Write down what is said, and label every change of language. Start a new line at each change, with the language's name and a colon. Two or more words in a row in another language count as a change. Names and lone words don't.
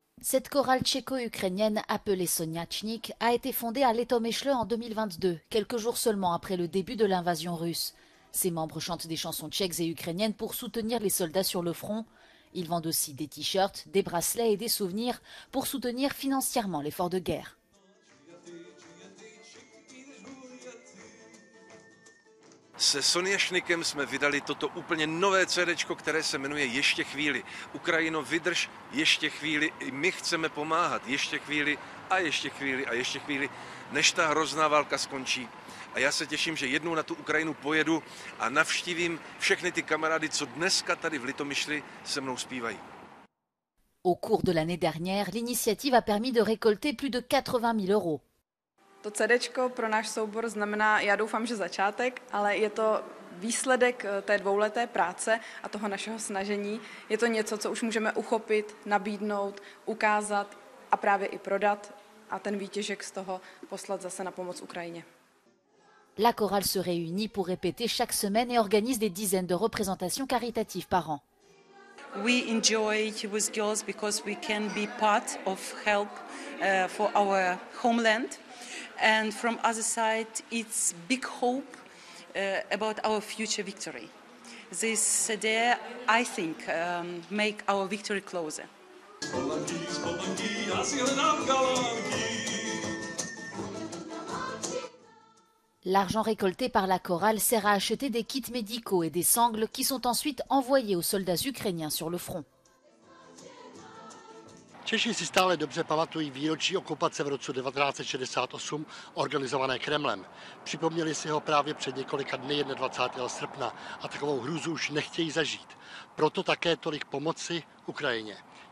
French: Cette chorale tchéco-ukrainienne appelée Soniachnik a été fondée à Litomyšl en 2022, quelques jours seulement après le début de l'invasion russe. Ses membres chantent des chansons tchèques et ukrainiennes pour soutenir les soldats sur le front. Ils vendent aussi des t-shirts, des bracelets et des souvenirs pour soutenir financièrement l'effort de guerre.
Czech: Se Soniachnikem jsme vydali toto úplně nové CDčko, které se jmenuje Ještě chvíli. Ukrajino, vydrž ještě chvíli, i my chceme pomáhat ještě chvíli a ještě chvíli a ještě chvíli, než ta hrozná válka skončí. A já se těším, že jednou na tu Ukrajinu pojedu a navštívím všechny ty kamarády, co dneska tady v Litomyšli se mnou zpívají.
French: Au cours de l'année dernière, l'initiative a permis de récolter plus de 80 000 euros.
Czech: To CDčko pro náš soubor znamená, já doufám, že začátek, ale je to výsledek té dvouleté práce a toho našeho snažení. Je to něco, co už můžeme uchopit, nabídnout, ukázat a právě i prodat a ten výtěžek z toho poslat zase na pomoc Ukrajině.
French: La chorale se réunit pour répéter chaque semaine et organise des dizaines de représentations caritatives par an.
English: We enjoy with girls because we can be part of help for our homeland. And from other side, it's big hope about our future victory. This idea, I think, make our victory closer.
French: L'argent récolté par la chorale sert à acheter des kits médicaux et des sangles qui sont ensuite envoyés aux soldats ukrainiens sur le front.
Czech: Češi si stále dobře pamatují výročí okupace v roce 1968 organizované Kremlem. Připomněli si ho právě před několika dny 21. srpna a takovou hrůzu už nechtějí zažít. Proto také tolik pomoci Ukrajině.